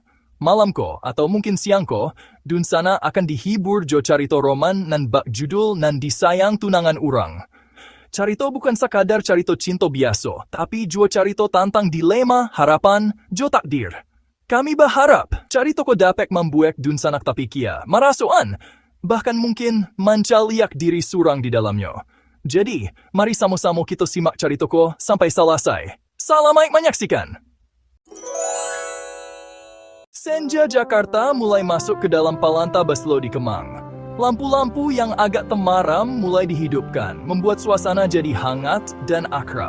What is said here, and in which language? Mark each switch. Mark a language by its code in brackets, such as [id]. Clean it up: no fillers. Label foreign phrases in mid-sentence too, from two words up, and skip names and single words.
[min] Malam ko, atau mungkin siang ko, dun sana akan dihibur jo carito roman nan bak judul nan disayang tunangan urang. Carito bukan sekadar carito cinto biaso, tapi jo carito tantang dilema, harapan, jo takdir. Kami berharap carito ko dapat membuat dun sanak tapikia, marasoan, bahkan mungkin mancaliak diri surang di dalamnya. Jadi, mari sama-sama kita simak carito ko sampai selesai. [id] Selamat menyaksikan! Senja Jakarta mulai masuk ke dalam Palanta Baslo di Kemang. Lampu-lampu yang agak temaram mulai dihidupkan, membuat suasana jadi hangat dan akrab.